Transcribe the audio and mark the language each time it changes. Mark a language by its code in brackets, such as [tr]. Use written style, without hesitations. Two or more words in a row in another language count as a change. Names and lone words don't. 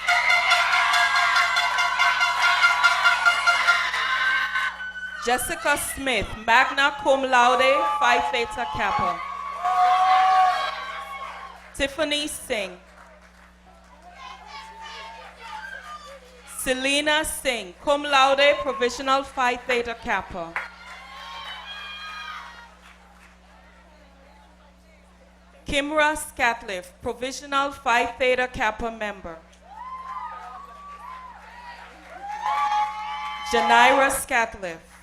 [en] Jessica Smith, [la] magna cum laude, [en] Phi Theta Kappa. Tiffany Singh. Selena Singh, [la] cum laude, [en] provisional Phi Theta Kappa. Kimra Scatliff, provisional Phi Theta Kappa member. Janira Scatliff.